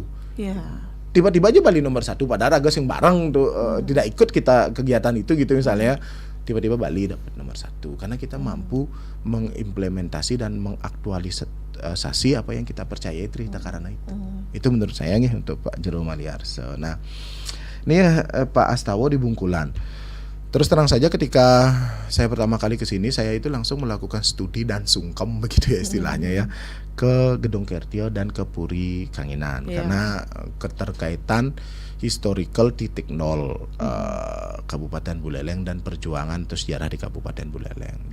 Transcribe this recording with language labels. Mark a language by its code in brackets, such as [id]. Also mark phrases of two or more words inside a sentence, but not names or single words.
[id] Tiba-tiba aja Bali nomor 1 padahal agak [ban] sing bareng [id] tuh tidak ikut kita kegiatan itu gitu misalnya, tiba-tiba Bali dapat nomor 1 karena kita mampu mengimplementasi dan mengaktualisasi apa yang kita percayai trihita karana itu. Itu menurut saya nih untuk Pak Jero Maliarso. Nah, ini Pak Astawa di Bungkulan. Terus terang saja ketika saya pertama kali ke sini, saya itu langsung melakukan studi dan sungkem begitu ya istilahnya ya, ke Gedung Kertio dan ke Puri Kanginan karena keterkaitan historical titik nol Kabupaten Buleleng dan perjuangan atau sejarah di Kabupaten Buleleng.